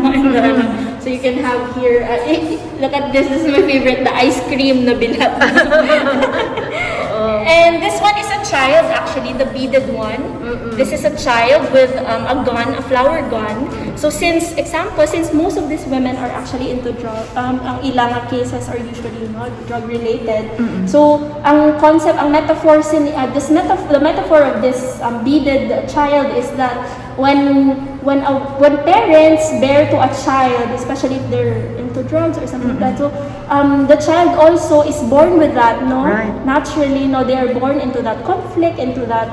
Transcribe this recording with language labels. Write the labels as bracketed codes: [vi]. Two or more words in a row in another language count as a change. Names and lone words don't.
[en] And, so you can have here, look at this is my favorite, the ice cream na bilat. And this one is a child, actually, the beaded one. This is a child with a gun, a flower gun. So since most of these women are actually into drug, [hil] ang ilang [en] cases are usually drug related. So ang concept, ang metaphor, the metaphor of this beaded child is that when parents bear to a child, especially if they're into drugs or something like that, so the child also is born with that, no? Right. Naturally, no, they are born into that conflict, into that